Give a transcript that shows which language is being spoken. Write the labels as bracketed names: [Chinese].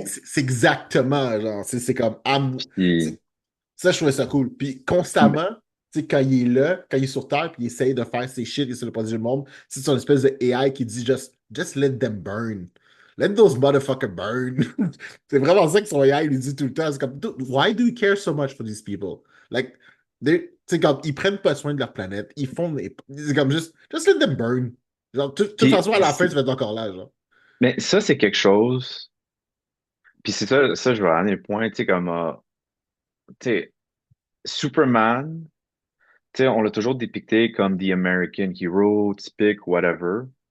[French] c'est exactement, genre, c'est comme, Puis, ça, je trouvais ça cool. Puis constamment, tu sais, quand il est là, quand il est sur Terre, puis il essaye de faire ses shit, il essaie de protéger le monde, c'est son espèce de AI qui dit [English] just let them burn. Let those motherfuckers burn. [French] C'est vraiment ça que son AI lui dit tout le temps. C'est comme, [English] dude, why do you care so much for these people? Like, [French] c'est comme, ils prennent pas soin de leur planète. Ils font c'est comme [English] just let them burn. [French] Genre, de toute puis, façon, à la fin, tu vas être encore là, genre. mais ça, c'est quelque chose. Puis c'est ça, je vais amener le point, tu sais, comme, tu sais, Superman, tu sais, on l'a toujours dépicté comme [English] the American hero, [French] typique, whatever.